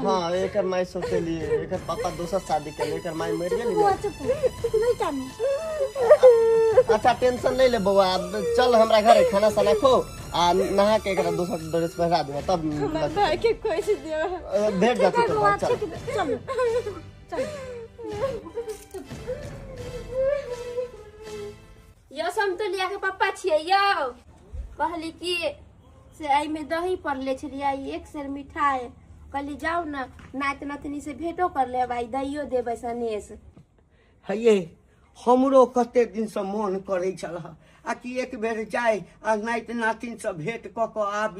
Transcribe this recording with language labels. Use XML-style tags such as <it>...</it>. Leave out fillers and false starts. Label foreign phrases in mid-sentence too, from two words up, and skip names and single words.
<mai>हां एकर माई सोचे लिए एकर पापा दूसरा शादी कर एकर माई मर गेल वो चुप नहीं जानी अच्छा टेंशन नहीं ले बउआ, अब चल हमरा घरे खाना साना खो आ नहा के एकरा दूसरा ड्रेस पहरा दे तब भाई के कैसे दियो भेट जाती तो बात चल। चल यो समतोलिया के पापा छियै यो, कहली कि से आई में दही पड़ले छलिए, एक सेर मिठाई, कहली जाओ ना नात नातनी से भेंटो कर ले, भाई दहियो देबै सनेस। हे हमरो कते दिन से मन करे छल आ कि एक बेर जाय आ नाति नातिन से भेंट क के आबी।</mai>